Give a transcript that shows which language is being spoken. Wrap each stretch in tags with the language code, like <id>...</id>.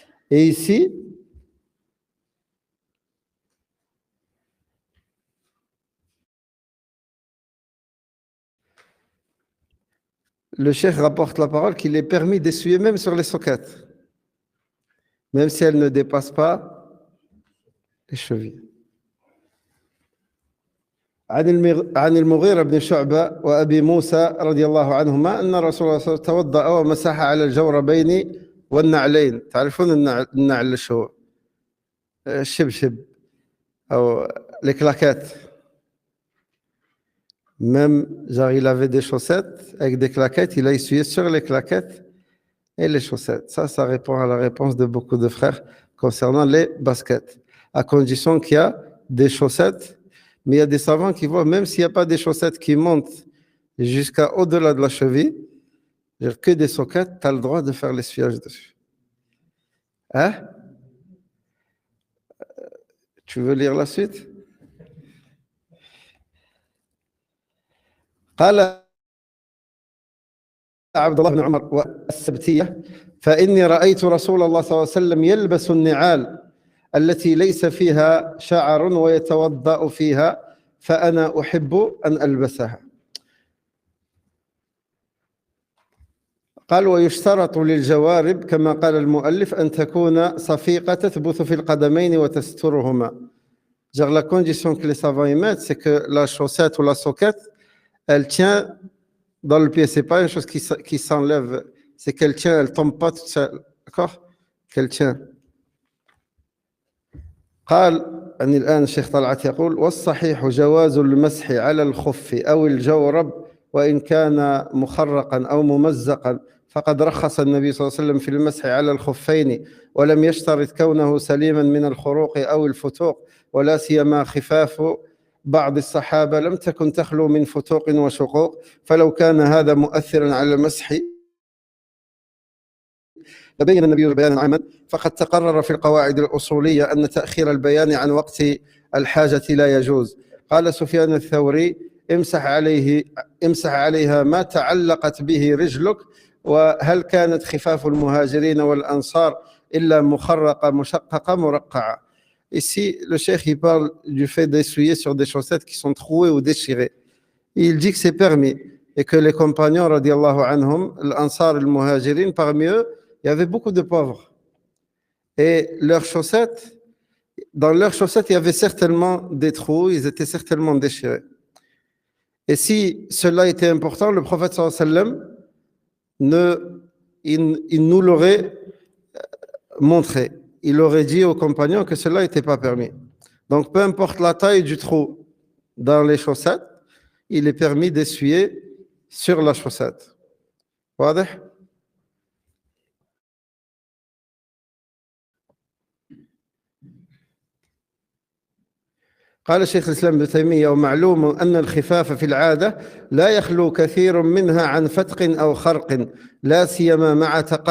<fr>Et ici, le cheikh rapporte la parole qu'il est permis d'essuyer même sur les soquettes, même si elles ne dépassent pas les chevilles.</fr> <ar>عن المغيرة بن شعبة وأبي موسى رضي الله عنهما أن رسول الله صلى الله عليه وسلم توضأ ومسح على الجوربين والنعلين. تعرفون النعل شو؟ الشبشب أو</ar> <fr>les claquettes. Même, genre, il avait des chaussettes avec des claquettes, il a essuyé sur les claquettes et les chaussettes. Ça répond à la réponse de beaucoup de frères concernant les baskets. À condition qu'il y a des chaussettes, mais il y a des savants qui voient, même s'il n'y a pas des chaussettes qui montent jusqu'à au-delà de la cheville, que des soquettes, tu as le droit de faire l'essuyage dessus. Hein? Tu veux lire la suite?</fr> <ar>قال عبد الله بن عمر والسبتية فإني رأيت رسول الله صلى الله عليه وسلم يلبس النعال التي ليس فيها شعر ويتوضأ فيها فأنا أحب أن ألبسها. قال ويشترط للجوارب كما قال المؤلف أن تكون صفيقة تثبت في القدمين وتسترهما.</ar> <fr>La condition que les savants y mettent, c'est que la chaussette ou la soquette, elle tient dans le pied. Ce n'est pas une chose qui s'enlève, c'est qu'elle tient, elle ne tombe pas toute seule. D'accord? Qu'elle tient.</fr> <ar>قال أن الآن الشيخ طلعت يقول والصحيح جواز المسح على الخف أو الجورب وإن كان مخرقا أو ممزقا فقد رخص النبي صلى الله عليه وسلم في المسح على الخفين ولم يشترط كونه سليما من الخروق أو الفتوق ولا سيما خفاف بعض الصحابة لم تكن تخلو من فتوق وشقوق فلو كان هذا مؤثرا على المسح لبين النبي بيانا عاما فقد تقرر في القواعد الأصولية أن تأخير البيان عن وقت الحاجة لا يجوز. قال سفيان الثوري امسح عليها ما تعلقت به رجلك وهل كانت خفاف المهاجرين والأنصار إلا مخرقة مشققة مرقعة.</ar> <fr>Ici, le cheikh il parle du fait d'essuyer sur des chaussettes qui sont trouées ou déchirées. Il dit que c'est permis et que les compagnons, radiallahu anhum, l'Ansar et le Muhajirin, parmi eux, il y avait beaucoup de pauvres. Et leurs chaussettes, dans leurs chaussettes, il y avait certainement des trous, ils étaient certainement déchirés. Et si cela était important, le prophète sallallahu alayhi wa sallam, il nous l'aurait montré. Il aurait dit aux compagnons que cela n'était pas permis. Donc, peu importe la taille du trou dans les chaussettes, il est permis d'essuyer sur la chaussette.</fr> <ar>واضح؟ قال شيخ الإسلام ابن تيمية ومعلوم أن الخفاف في العادة لا يخلو كثير منها عن فتق أو خرق لا سيما مع</ar>